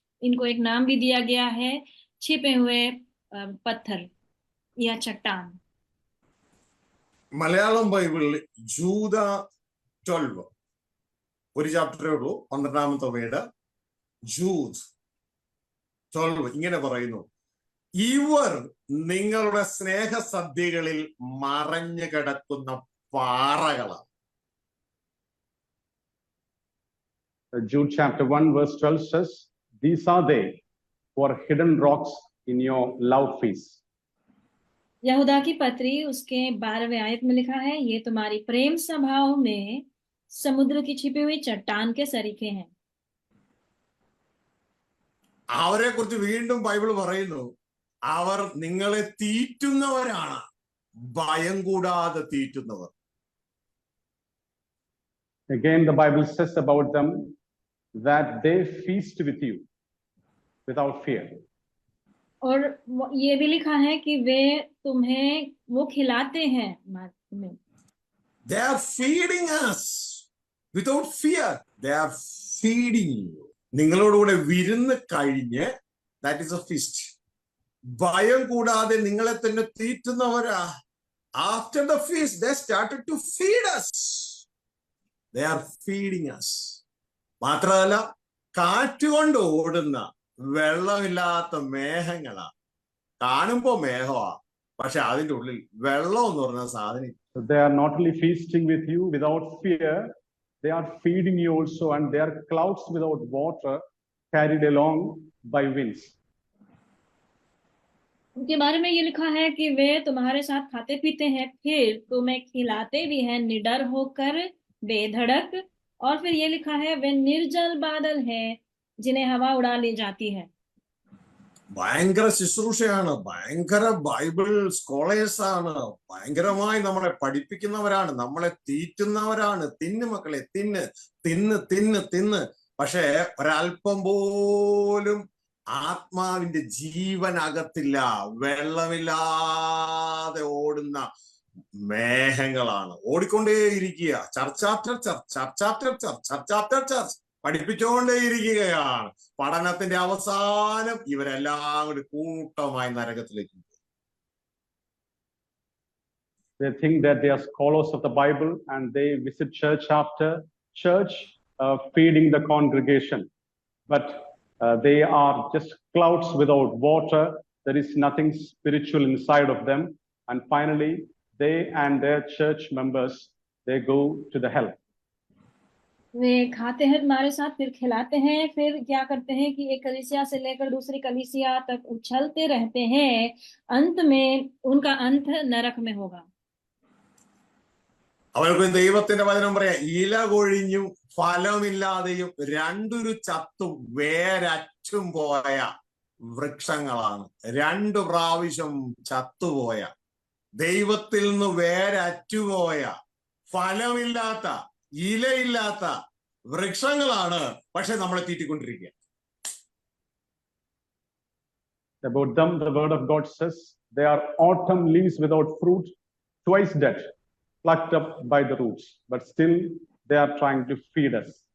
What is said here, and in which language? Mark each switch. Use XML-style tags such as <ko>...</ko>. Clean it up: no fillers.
<hi>इनको एक नाम भी दिया गया है, छिपे हुए पत्थर या चट्टान।</hi> <ml>മലയാളം ബൈബിളിൽ ജൂദ 12 ഒരു ചാപ്റ്ററേ ഉള്ളൂ, 12ാമത്തെ വേർഡ് ജൂദ് 12 ഇങ്ങനെ പറയുന്നു, ഇവർ നിങ്ങളുടെ സ്നേഹസദ്യകളിൽ മറഞ്ഞു കിടക്കുന്ന പാറകളാണ്.</ml> <en>Jude chapter 1 verse 12 says, these are they who are hidden rocks in your love feast.</en> <hi>यहूदा की पत्री उसके 12वें आयत में लिखा है, ये तुम्हारी प्रेम सभाओं में समुद्र की छिपी हुई चट्टान के सरीखे हैं।</hi> <ml>അവരെ കുറിച്ച് വീണ്ടും ബൈബിൾ പറയുന്നു, അവർ നിങ്ങളെ തീറ്റുന്നവരാണ്, ഭയം കൂടാതെ തീറ്റുന്നവർ.</ml> <en>Again, the Bible says about them that they feast with you without fear.</en> <hi>और ये भी लिखा है कि वे तुम्हें वो खिलाते हैं तुम्हें।</hi> <en>They are feeding us without fear. They are feeding you.</en> <ml>നിങ്ങളോടുകൂടെ വിരുന്ന് കഴിഞ്ഞ്,</ml> <en>that is a feast.</en> <ml>ഭയം കൂടാതെ നിങ്ങളെ തന്നെ തീറ്റുന്നവരാ.</ml> <en>After the feast, they started to feed us. They are feeding us.</en> <ml>മാത്രമല്ല, കാറ്റുകൊണ്ട് ഓടുന്ന വെള്ളമില്ലാത്ത മേഘങ്ങളാ. കാണുമ്പോ മേഘമാ, പക്ഷെ അതിന്റെ ഉള്ളിൽ വെള്ളം എന്ന് പറഞ്ഞ സാധനം.</ml> <en>They are not only feasting with you without fear, they are feeding you also, and they are clouds without water carried along by winds.</en> <hi>उनके बारे में ये लिखा है कि वे तुम्हारे साथ खाते पीते हैं, फिर तुम्हें खिलाते भी हैं निडर होकर बेधड़क। और फिर ये लिखा है वे निर्जल बादल हैं जिन्हें हवा उड़ा ले जाती है।</hi> <ml>ഭയങ്കര ശുശ്രൂഷയാണ്, ഭയങ്കര ബൈബിൾ സ്കോളേഴ്സ് ആണ്, ഭയങ്കരമായി നമ്മളെ പഠിപ്പിക്കുന്നവരാണ്, നമ്മളെ തീറ്റുന്നവരാണ്. തിന്ന് മക്കളെ, തിന്ന് തിന്ന് തിന്ന് തിന്ന്. പക്ഷെ ഒരല്പം പോലും ആത്മാവിന്റെ ജീവനകത്തില്ല. വെള്ളമില്ലാതെ ഓടുന്ന മേഘങ്ങളാണ്, ഓടിക്കൊണ്ടേയിരിക്കുക. Church after church, church after church, church after church പഠിപ്പിച്ചുകൊണ്ടേയിരിക്കുകയാണ്. പഠനത്തിന്റെ അവസാനം ഇവരെല്ലാം കൂടി കൂട്ടമായി നരകത്തിലേക്ക്.</ml> <en>They think that they are scholars of the Bible and they visit church after church, feeding the congregation. But they are just clouds without water. There is nothing spiritual inside of them. And finally, they and their church members, they go to the hell.</en> <hi>वे खाते हैं तुम्हारे साथ, फिर खिलाते हैं, फिर क्या करते हैं कि एक कलीसिया से लेकर दूसरी कलीसिया तक उछलते रहते हैं। अंत में उनका अंत नरक में होगा।</hi> <ml>അവർക്ക് ദൈവത്തിന്റെ വചനം പറയാം, ഇല കൊഴിഞ്ഞും ഫലമില്ലാതെയും രണ്ടൊരു ചത്തും വേരറ്റും പോയ വൃക്ഷങ്ങളാണ്. 2 പ്രാവശ്യം ചത്തുപോയ, ദൈവത്തിൽ നിന്ന് വേരറ്റുപോയ, ഫലമില്ലാത്ത, ഇലയില്ലാത്ത വൃക്ഷങ്ങളാണ്. പക്ഷെ നമ്മളെ തീറ്റിക്കൊണ്ടിരിക്കുക.</ml> <en>About them, the word of God says, they are autumn leaves without fruit, twice dead, plucked up by the roots, but still they are trying to feed us.</en>